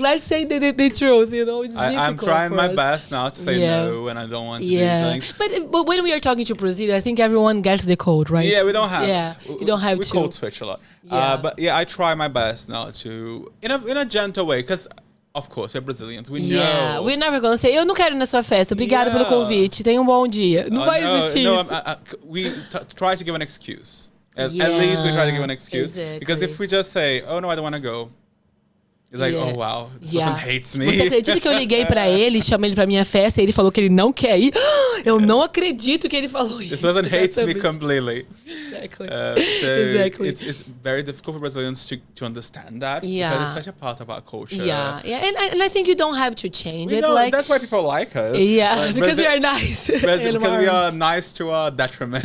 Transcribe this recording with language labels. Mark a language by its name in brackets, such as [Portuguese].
[English] Let's say the truth, It's difficult. I'm trying my us. best now to say no when I don't want to do things. But when we are talking to Brazil, I think everyone gets the code, right? Yeah, we don't have. Yeah, you don't have we to. We code switch a lot. Yeah. But yeah, I try my best now to, in a gentle way, because of course we're Brazilians. We know. Yeah, we're never gonna say, [Portuguese] eu não quero ir na sua festa. Obrigada pelo convite. Tenha bom dia. Não vai existir isso. [English] We try to give an excuse. At least we try to give an excuse. Exactly. Because if we just say, oh no, I don't want to go. It's like, oh wow, this person hates me. [Portuguese] Você acredita que eu liguei pra ele, chamei ele pra minha festa e ele falou que ele não quer ir? Eu não acredito que ele falou isso. [English] This person hates me completely. Exactly. Exactly. It's very difficult for Brazilians to understand that. Yeah. Because it's such a part of our culture. Yeah. And I think you don't have to change it. Like, that's why people like us. Yeah, because we are nice. Because we are nice to our detriment.